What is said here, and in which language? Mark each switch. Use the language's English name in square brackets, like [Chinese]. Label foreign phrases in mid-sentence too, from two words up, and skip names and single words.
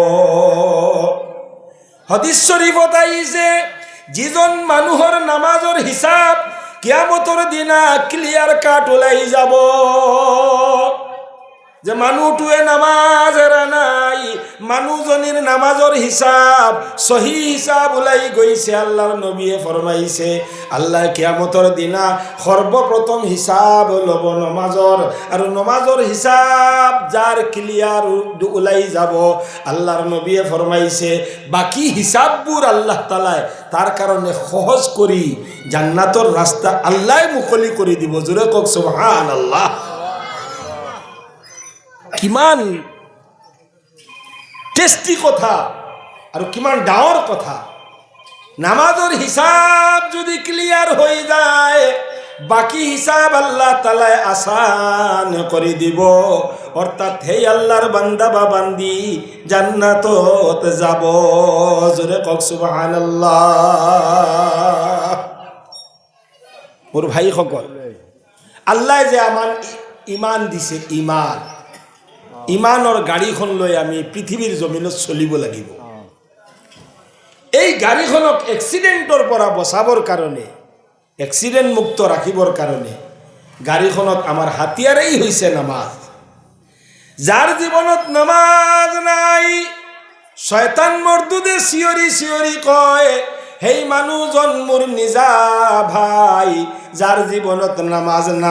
[Assamese] হাদিস শরীফত আইছে, যিজন মানুহৰ নামাজৰ হিসাব কিয়ামতৰ দিনা [English] clear cut [Assamese] ওলাই যাব, যে মানুহটোৱে নামাজ এৰা নাই, মানুহজনীৰ নামাজৰ হিসাব সহি হিসাব ওলাই গৈছে আল্লাহৰ নবীয়ে ফরমাইছে আল্লাহ কিয়ামতৰ দিনা সৰ্বপ্ৰথম হিসাব ল'ব নমাজৰ আৰু নমাজৰ হিসাব যাৰ ক্লিয়ার ওলাই যাব আল্লাহৰ নবীয়ে ফরমাইছে বাকি হিসাববোৰ আল্লাহ তাআলা তার কারণে সহজ কৰি জান্নাতৰ ৰাস্তা আল্লাহ মুকলি কৰি দিব জোৰে কক সুবহানাল্লাহ [Bangla] কিমান টেস্টি কথা আর কিমান ডাঙর কথা নামাজের হিসাব যদি ক্লিয়ার হয়ে যায় বাকি হিসাব আল্লাহ তাআলা আসান করে দিব অর্থাৎ হে আল্লাহর বান্দা বা বান্দি জান্নাতত যাব জোরে কক [Assamese] সুবহানাল্লাহ মোর ভাই সকল আল্লাহ যে আমার ইমান দিছে ইমান ইমানৰ গাড়ীখন লৈ আমি পৃথিৱীৰ জমিনত চলিব লাগিব এই গাড়ীখনক এক্সিডেণ্টৰ পৰা বচাবৰ কাৰণে এক্সিডেণ্ট মুক্ত ৰাখিবৰ কাৰণে গাড়ীখনত আমাৰ হাতিয়াৰেই হৈছে নামাজ যাৰ জীৱনত নামাজ নাই শয়তান মৰ্দুদে চিঞৰি চিঞৰি কয় সেই মানুহজন মোৰ নিজা ভাই যাৰ জীৱনত নামাজ